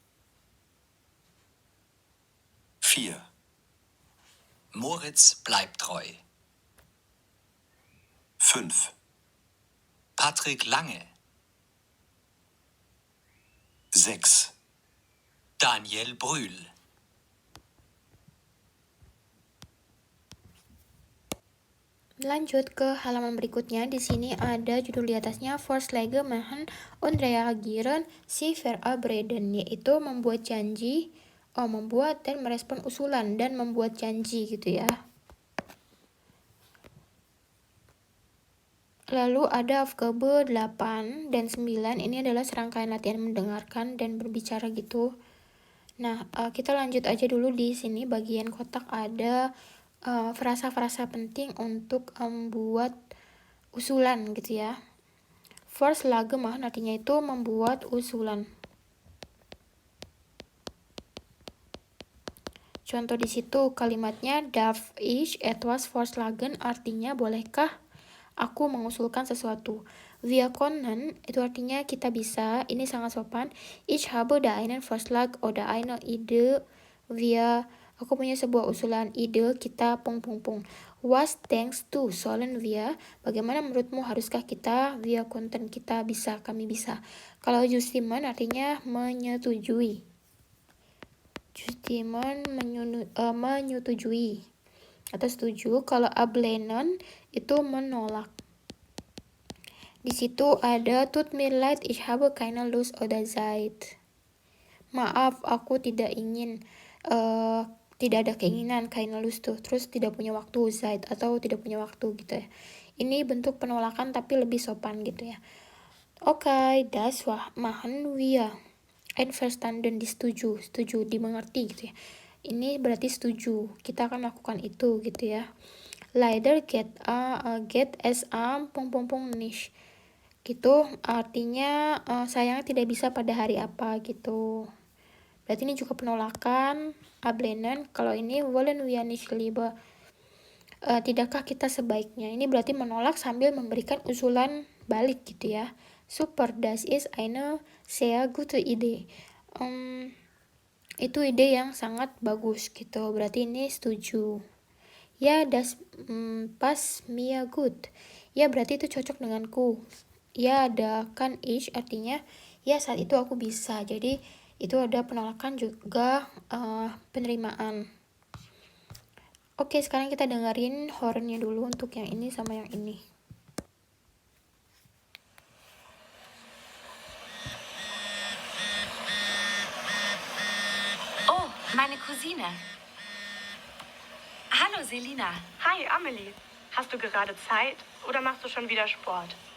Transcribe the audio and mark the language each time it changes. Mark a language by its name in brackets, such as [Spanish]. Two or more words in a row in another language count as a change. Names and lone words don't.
[German] 4. Moritz bleibt treu. 5. Patrick Lange. 6. Daniel Brühl. [Indonesian] Lanjut ke halaman berikutnya. Di sini ada judul di atasnya [German] Vorschläge machen und reagieren sie verabreden, [Indonesian] yaitu membuat janji, membuat dan merespon usulan dan membuat janji gitu ya. Lalu ada Aufgabe 8 dan 9, ini adalah serangkaian latihan mendengarkan dan berbicara gitu. Nah, kita lanjut aja dulu. Di sini bagian kotak ada frasa-frasa penting untuk membuat usulan gitu ya. [German] Vorschläge machen [Indonesian] artinya itu membuat usulan. Contoh di situ kalimatnya [German] darf ich etwas vorschlagen, [Indonesian] artinya bolehkah aku mengusulkan sesuatu. [German] Wir können [Indonesian] itu artinya kita bisa, ini sangat sopan. [German] Ich habe da einen Vorschlag oder eine Idee. [Indonesian] Aku punya sebuah usulan, ide, kita, [German] Was denkst du, sollen wir? [Indonesian] Bagaimana menurutmu, haruskah kita? [German] Wir könnten, [Indonesian] kita bisa, kami bisa. Kalau zustimmen artinya menyetujui. Zustimmen menyetujui atau setuju. Kalau ablehnen itu menolak. Di situ ada [German] tut mir leid, ich habe keine Lust oder Zeit. [Indonesian] Maaf, aku tidak ingin, tidak ada keinginan, [German] keine Lust [Indonesian] tuh, terus tidak punya waktu, Zeit, atau tidak punya waktu gitu ya. Ini bentuk penolakan tapi lebih sopan gitu ya. [German] Okay, das machen wir. Einverstanden, [Indonesian] setuju, dimengerti gitu ya. Ini berarti setuju, kita akan melakukan itu gitu ya. [German] Leider geht es am nicht. [Indonesian] Gitu artinya sayangnya tidak bisa pada hari apa gitu. Berarti ini juga penolakan, ablehnen. Kalau ini [German] wollen wir nicht lieber, [Indonesian] tidakkah kita sebaiknya. Ini berarti menolak sambil memberikan usulan balik gitu ya. [German] Super, das ist eine sehr gute Idee. [Indonesian] Itu ide yang sangat bagus gitu. Berarti ini setuju. Ya, [German] das passt mir gut. [Indonesian] Ya, berarti itu cocok denganku. Ya, ada [German] kan ich [Indonesian] artinya ya saat itu aku bisa. Jadi itu ada penolakan juga penerimaan. Oke, sekarang kita dengerin hornnya dulu untuk yang ini sama yang ini. [German] Oh, meine Cousine. Hallo, Selina. Hi, Amelie. Hast du gerade Zeit oder machst du schon wieder Sport?